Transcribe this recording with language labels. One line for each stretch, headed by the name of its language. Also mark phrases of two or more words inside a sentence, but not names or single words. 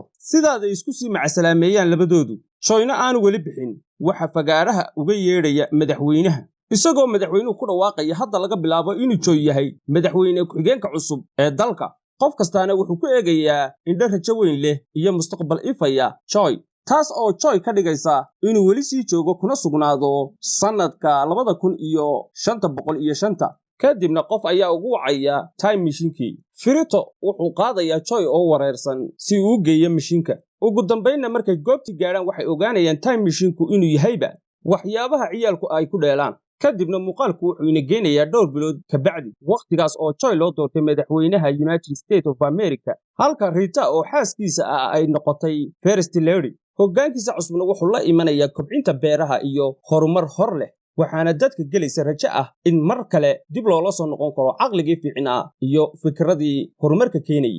Somali: sidaas ay isku sii macasalaameeyaan labadoodu. Joyna aanu weli bixin waxa fagaaraha uga yeedhaya madaxweynaha, isagoo madaxweynuhu ku dhawaaqaya hadda laga bilaabo inuu Joy yahay madaxweyne ku-xigeenka cusub ee dalka. qof kastaana wuxuu ku eegayaa indho rajo weyn leh iyo mustaqbal ifaya Joy, taas oo Joy ka dhigaysa inuu weli sii joogo kuna sugnaado sanadka 2500. kadibna qof ayaa ugu wacaya
English: time machine-
Somali: kii. Firito wuxuu qaadayaa Joy oo wareersan si uu u geeyo mashiinka. ugu dambeynna markay goobtii gaadhaan waxay ogaanayaan
English: time machine-
Somali: ku inuu yahayba waxyaabaha ciyaalku ay ku dheelaan. kadibna muuqaalku wuxuu ina geenayaa dhowr bilood ka bacdi waqtigaas oo Joy loo doortay madaxweynaha United States of America, halka Rita oo xaaskiisa ah ay noqotay First Lady. hoggaankiisa cusubna wuxuu la imanayaa kobcinta beeraha iyo horumar hor leh, waxaana dadka gelaysa rajo ah in mar kale dib loola soo noqon karo caqligii fiicnaa iyo fikradii horumarka keenayay.